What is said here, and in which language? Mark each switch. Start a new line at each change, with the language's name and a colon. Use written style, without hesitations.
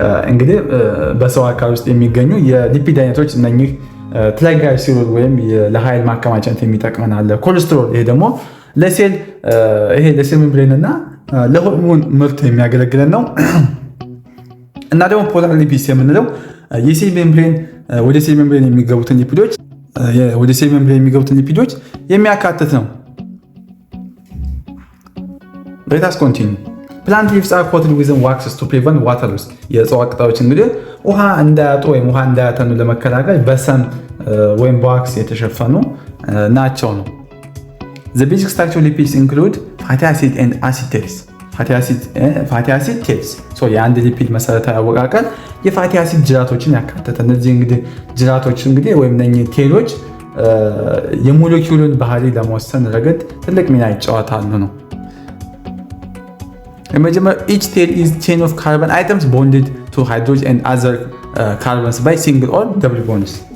Amharic: እንግዲህ በሰው አካል ውስጥ የሚገኙ የሊፒድ አይነቶች እነኚህ ትራይግላይሰራይድ ወይም ለኃይል ማከማቻነት የሚጠቅመን አለ። ኮሌስትሮል ይሄ ደግሞ ለሴል ሜምብሬን እና ለሆርሞን ምርት የሚያገለግለን ነው። እና ደግሞ ፖላር ሊፒድስ የምንለው የሴል ሜምብሬን ወደ ሴል ሜምብሬን የሚገቡትን ሊፒዶች የሚያካትት ነው።
English: Let us continue. Plant leaves are coated with waxes to prevent water loss.
Amharic: የእጽዋት ቅጠሎች እንግዲህ ውሃ እንዳያጡ ወይም ውሃ እንዳያተኑ ለመከላከል በሰም ወይም በዋክስ የተሸፈኑ ናቸው ነው።
English: The basic structure of lipids include fatty acid and acetate. fatty acid tails.
Amharic: So የአንድ ሊፒድ መሰረታዊ አወቃቀር የፋቲ አሲድ ጅራቶችን ያካተተ። እነዚህ እንግዲህ ጅራቶች እንግዲህ ወይም እነኚህ ቴሎች የሞለኪውሉን ባህሪ ለመወሰን ረገድ ትልቅ ሚና ይጫወታሉ ነው።
English: Remember, each tail is chain of carbon atoms bonded to hydrogen and other carbons by single or double bonds.